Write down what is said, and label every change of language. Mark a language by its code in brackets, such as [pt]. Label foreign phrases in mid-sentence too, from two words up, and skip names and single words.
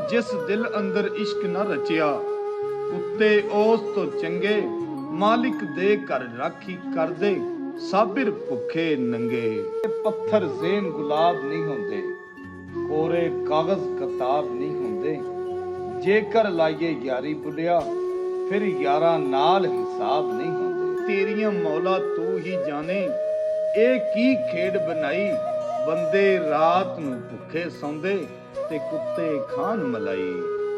[pa] ਜਿਸ ਦਿਲ ਅੰਦਰ ਇਸ਼ਕ ਨ ਰਚਿਆ, ਉੱਤੇ ਓਸ ਤੋ ਚੰਗੇ, ਮਾਲਿਕ ਦੇ ਕਰ ਰਾਖੀ ਕਰ ਦੇ, ਸਾਬਿਰ ਭੁੱਖੇ ਨੰਗੇ। ਪੱਥਰ ਜ਼ੇਨ ਗੁਲਾਬ ਨਹੀਂ ਹੁੰਦੇ, ਕੋਰੇ ਕਾਗਜ਼ ਕਿਤਾਬ ਨਹੀਂ ਹੁੰਦੇ, ਜੇਕਰ ਲਾਈਏ ਯਾਰੀ ਬੁੱਲ੍ਹਿਆ, ਫਿਰ ਯਾਰਾਂ ਨਾਲ ਹਿਸਾਬ ਨਹੀਂ ਹੁੰਦੇ। ਤੇਰੀਆਂ ਮੌਲਾ ਤੂ ਹੀ ਜਾਣੇ, ਇਹ ਕੀ ਖੇਡ ਬਣਾਈ, ਬੰਦੇ ਰਾਤ ਨੂੰ ਭੁੱਖੇ ਸੌਂਦੇ ਤੇ ਕੁੱਤੇ ਖਾਣ ਮਲਾਈ।